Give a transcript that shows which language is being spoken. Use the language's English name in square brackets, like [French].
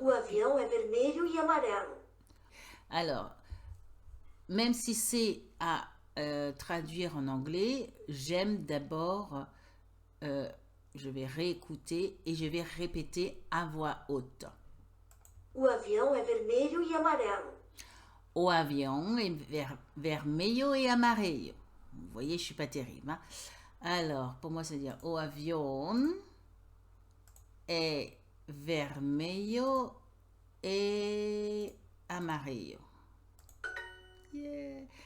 [Portuguese] O avião é vermelho e amarelo. [French] Alors, même si c'est à traduire en anglais, j'aime d'abord, je vais réécouter et je vais répéter à voix haute. [Portuguese] O avião é vermelho e amarelo. [French] Au avion est vermelho et amarillo. Vous voyez, je suis pas terrible. Alors, pour moi, ça veut dire au avion est vermelho et amarillo. Yeah.